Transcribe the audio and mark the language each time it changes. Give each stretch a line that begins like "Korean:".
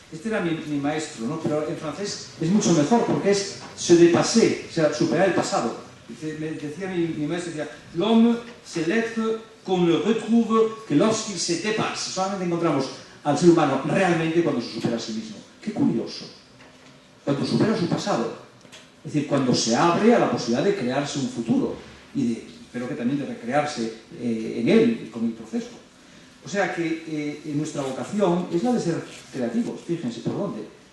Spanish: Este era mi maestro, ¿no? Pero en francés es mucho mejor porque es se dépasser, o sea, superar el pasado. Decía mi maestro, decía,
French: l'homme c'est l'être qu'on ne retrouve que lorsqu'il se dépasse.
Spanish: Solamente encontramos al ser humano realmente cuando se supera a sí mismo. Qué curioso. Cuando supera su pasado. Es decir, cuando se abre a la posibilidad de crearse un futuro, pero que también de recrearse en él, con el proceso. O sea que nuestra vocación es la de ser creativos, fíjense por dónde.